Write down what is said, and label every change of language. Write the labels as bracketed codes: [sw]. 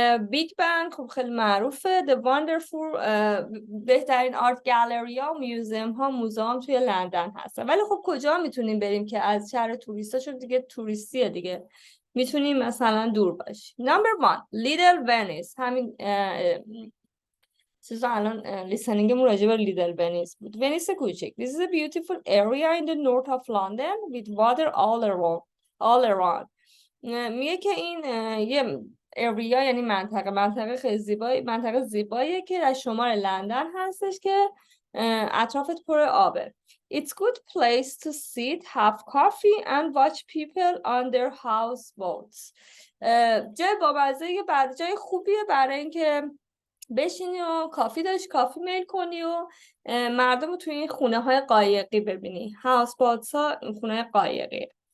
[fa] بیگ بن خب خیلی معروفه. [en] The wonderful [fa] بهترین آرت گالری ها و میوزیم ها، موزه‌ام توی لندن هستن. ولی خب کجا میتونیم بریم که از شهر توریستا، چون دیگه توریستیه دیگه، میتونیم مثلا دور باشیم. [en] Number 1 Little Venice. [fa] همین چیزا الان لیسنینگمون راجع به لیدل ونیس بود. ونیس کوچک. [en] This is a beautiful area in the north of London with water all around. [fa] میگه که این یه اریا یعنی منطقه خیلی زیبایی، منطقه زیباییه که در شمال لندن هستش که اطرافت پر آبه. [en] It's good place to sit, have coffee and watch people on their houseboats. [fa] جای بامزه، بعد جای خوبیه برای اینکه بشینی و کافی میل کنی و مردم رو توی این خونه های قایقی ببینی. houseboats ها خونه های قایقی.